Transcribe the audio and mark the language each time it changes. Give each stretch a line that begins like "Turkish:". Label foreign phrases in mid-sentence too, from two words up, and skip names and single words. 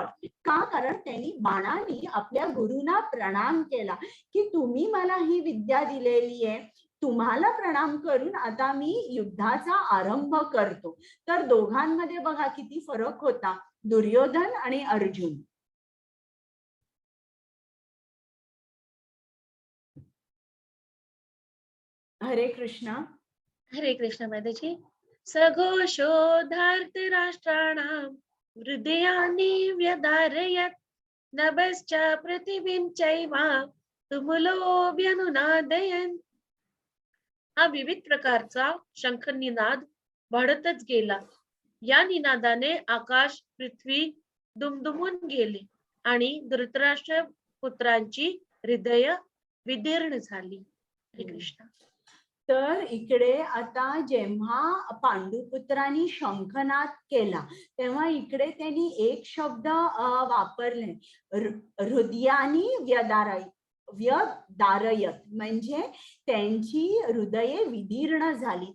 Marathi: का? कारण त्यांनी बाणांनी आपल्या गुरूंना प्रणाम केला की तुम्ही मला ही विद्या दिलेली आहे, तुम्हाला प्रणाम करून आता मी युद्धाचा आरंभ करतो. तर दोघांमध्ये बघा किती फरक होता, दुर्योधन आणि अर्जुन. हरे कृष्ण. हरे कृष्ण माताजी.
Sanskrit: सघोषोधार्त राष्ट्राणां हृदयानि व्यधारयत् नभश्च पृथिवीं चैव तुमुलोऽभ्यनुनादयन्.
Marathi: हा विविध प्रकारचा शंख निनाद वाढतच गेला. या निनादाने आकाश पृथ्वी दुमदुमून गेले आणि धृतराष्ट्र पुत्रांची हृदय विदीर्ण झाली. हरे कृष्ण. तर इकडे आता जेव्हा पांडुपुत्रांनी शंखनाद केला तेव्हा इकडे त्यांनी एक शब्द वापरले,
Sanskrit: हृदयानी व्यदारयत,
Marathi: म्हणजे त्यांची हृदये विदीर्ण झाली.